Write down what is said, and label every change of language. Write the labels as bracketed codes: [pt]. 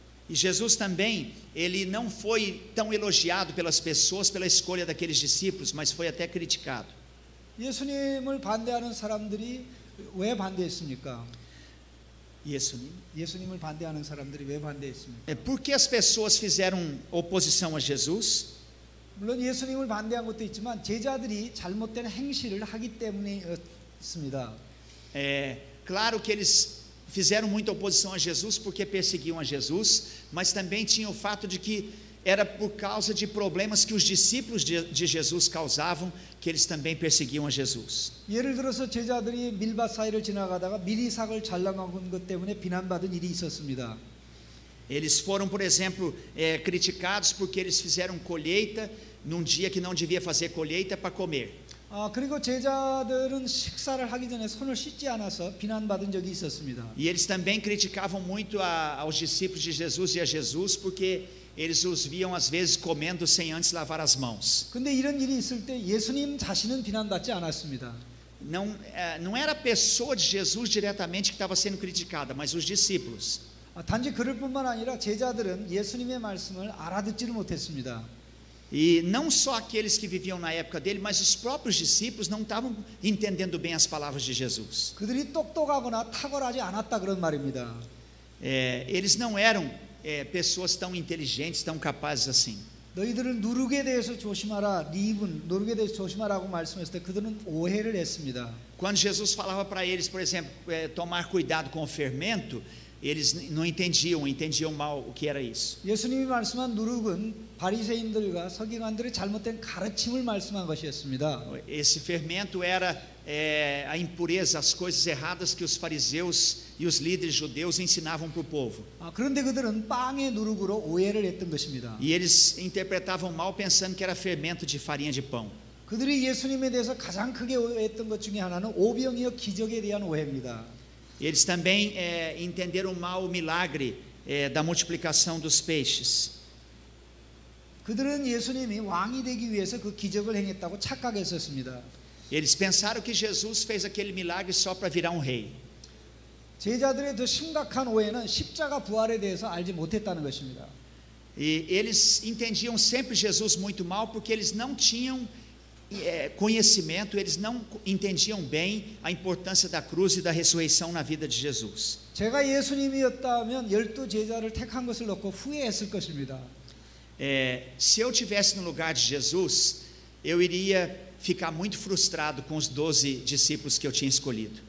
[pt] E Jesus também, ele não foi tão elogiado pelas pessoas pela escolha daqueles discípulos, mas foi até criticado. [ko] 예수님을 반대하는 사람들이 왜 반대했습니까? 예수님을 반대하는 사람들이 왜 반대했습니까? [pt] Por que as pessoas fizeram oposição a Jesus? [ko] 물론 예수님을 반대한 것도 있지만 제자들이 잘못된 행실을 하기 때문이었습니다. [pt] Claro que eles fizeram muita oposição a Jesus porque perseguiam a Jesus, mas também tinha o fato de que era por causa de problemas que os discípulos de Jesus causavam que eles também perseguiam a Jesus. [ko] 예를 들어서 제자들이 밀밭 사이를 지나가다가 미리삭을 잘라먹은 것 때문에 비난받은 일이 있었습니다. [pt] Eles foram, por exemplo, criticados porque eles fizeram colheita num dia que não devia fazer colheita para comer. [ko] 그리고 제자들은 식사를 하기 전에 손을 씻지 않아서 비난받은 적이 있었습니다. [pt] E eles também criticavam muito aos discípulos de Jesus e a Jesus porque eles os viam às vezes comendo sem antes lavar as mãos. [ko] 근데 이런 일이 있을 때 예수님 자신은 비난받지 않았습니다. [pt] Não era a pessoa de Jesus diretamente que estava sendo criticada, mas os discípulos. [ko] 단지 그럴 뿐만 아니라 제자들은 예수님의 말씀을 알아듣지를 못했습니다. [pt] E não só aqueles que viviam na época dele, mas os próprios discípulos não estavam entendendo bem as palavras de Jesus. [ko] 그들이 똑똑하거나 탁월하지 않았다 그런 말입니다. [pt] Eles não eram pessoas tão inteligentes, tão capazes assim. [ko] 너희들은 누룩에 대해서 조심하라. 리분 누룩에 대해서 조심하라고 말씀했을 때 그들은 오해를 했습니다. [pt] Quando Jesus falava para eles, por exemplo, tomar cuidado com o fermento, eles não entendiam mal o que era isso. [ko] 예수님이 말씀한 누룩은 바리새인들과 서기관들의 잘못된 가르침을 말씀한 것이었습니다. [pt] Esse fermento era a impureza, as coisas erradas que os fariseus e os líderes judeus ensinavam para o povo. [ko] 그런데 그들은 빵의 누룩으로 오해를 했던 것입니다. [pt] E eles interpretavam mal pensando que era fermento de farinha de pão. [ko] 그들이 예수님에 대해서 가장 크게 오해했던 것 중에 하나는 오병이어 기적에 대한 오해입니다. [pt] Eles também entenderam mal o milagre da multiplicação dos peixes. [ko] 그들은 예수님이 왕이 되기 위해서 그 기적을 행했다고 착각했었습니다. [pt] Eles pensaram que Jesus fez aquele milagre só para virar um rei. [ko] 제자들의 더 심각한 오해는 십자가 부활에 대해서 알지 못했다는 것입니다. [pt] E eles entendiam sempre Jesus muito mal porque eles não tinham conhecimento, eles não entendiam bem a importância da cruz e da ressurreição na vida de Jesus. [ko] 제가 예수님이었다면 12 제자를 택한 것을 놓고 후회했을 것입니다. [pt] Se eu tivesse no lugar de Jesus, eu iria ficar muito frustrado com os 12 discípulos que eu tinha escolhido.